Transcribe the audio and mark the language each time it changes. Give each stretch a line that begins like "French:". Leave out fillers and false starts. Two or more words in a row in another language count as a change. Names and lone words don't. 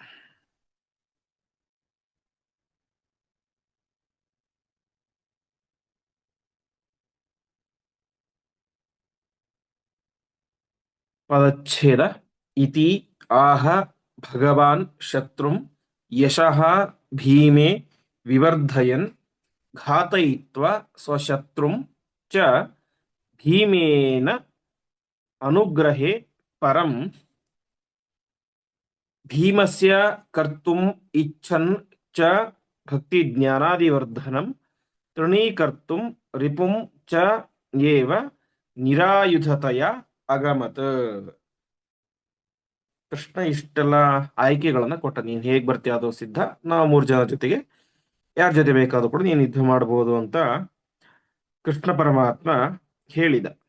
Kannada: ಪದಚ್ಛೇದ.
Sanskrit: ಇತಿ ಆಹ ಭಗವಾನ್ ಶತ್ರುಂ ಯಶಃ ಭೀಮೆ ವಿವರ್ಧಯನ್ ಘಾತಯಿತ್ವಾ ಸ್ವಶತ್ರುಂ ಚ ಭೀಮೇನ ಅನುಗ್ರಹೇ ಪರಂ ಭೀಮಸ್ಯ ಕರ್ತುಂ ಇಚ್ಛನ್ ಚ ಭಕ್ತಿ ಜ್ಞಾನಾದಿವರ್ಧನಂ ತೃಣೀಕರ್ತುಂ ರಿಪುಂ ಚ ಏವ ನಿರಾಯುಧತೆಯ ಅಗಮತ್.
Kannada: ಕೃಷ್ಣ ಇಷ್ಟೆಲ್ಲ ಆಯ್ಕೆಗಳನ್ನ ಕೊಟ್ಟ. ನೀನ್ ಹೇಗ್ ಬರ್ತೀಯ ಅದು ಸಿದ್ಧ, ನಾವು 3 ಜನ ಜೊತೆಗೆ ಯಾರ ಜೊತೆ ಬೇಕಾದ್ರೂ ಕೂಡ ನೀನು ಯುದ್ಧ ಮಾಡಬಹುದು ಅಂತ ಕೃಷ್ಣ ಪರಮಾತ್ಮ ಹೇಳಿದ.